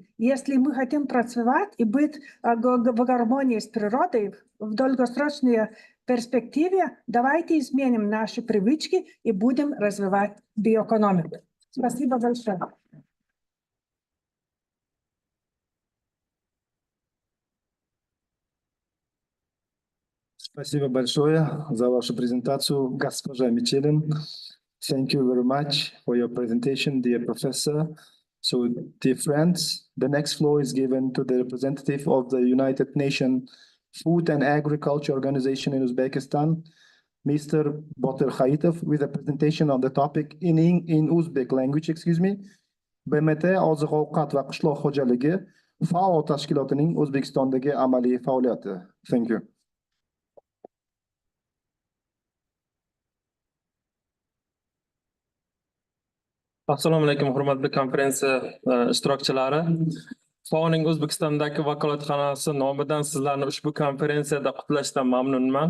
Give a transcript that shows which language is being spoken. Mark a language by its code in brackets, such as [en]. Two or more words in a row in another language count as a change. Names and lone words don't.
[ru] Если мы хотим процветать и быть в гармонии с природой в долгосрочной перспективе, давайте изменим наши привычки и будем развивать биоэкономику. Спасибо большое. Спасибо большое за вашу презентацию, госпожа Мичелин. [en] Thank you very much for your presentation, dear professor. So, dear friends, the next floor is given to the representative of the United Nations Food and Agriculture Organization in Uzbekistan, Mr. Botir Khaitov, with a presentation on the topic in Uzbek language, [uz] BMT oziq-ovqat va qishloq xo'jaligi FAO tashkilotining O'zbekistondagi amaliy faoliyati. [en] Thank you. [uz] Assalomu alaykum, hurmatli konferensiya ishtirokchilari. FAOning O'zbekistondagi vakolatxonasi nomidan sizlarni ushbu konferensiyada qutlashdan mamnunman.